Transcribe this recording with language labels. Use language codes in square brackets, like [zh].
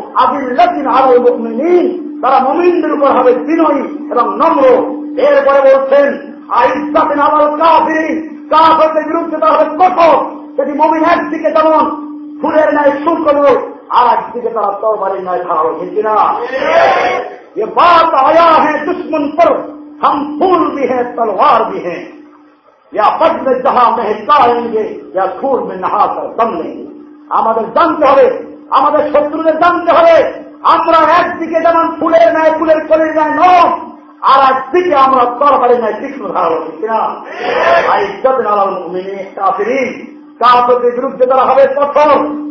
[bn] আদিল্লাতিন আলাল মুমিনিন, তারা মুমিনদের উপর হবে বিনয়ী এবং নম্র। এরপরে বলছেন আইজ্জাতিন আলাল কাফিরিন, কাফেরদের বিরুদ্ধে তারা হবে কঠোর। সেটি মুমিন একদিকে যেমন ফুলের ন্যায় শুকর, আর একদিকে তারা তরবারির ন্যায় খাড়া হবে। কি না [hi] ये बात आया है दुश्मन पर, हम फूल भी हैं तलवार भी हैं, या पद में जहां महकाएंगे या खून में नहाकर दम लेंगे। [bn] আমাদের জানতে হবে, আমাদের শত্রুদের জানতে হবে, আমরা একদিকে যেমন ফুলের ন্যায় ফুলের কলির ন্যায় নয়, আর একদিকে আমরা তরবারির ন্যায় তীক্ষ্ণ ধারা হচ্ছি। কিনা ভাই যদি আলাল মুমিনিন কাফিরিন, কাফেরদের বিরুদ্ধে তারা হবে কঠোর।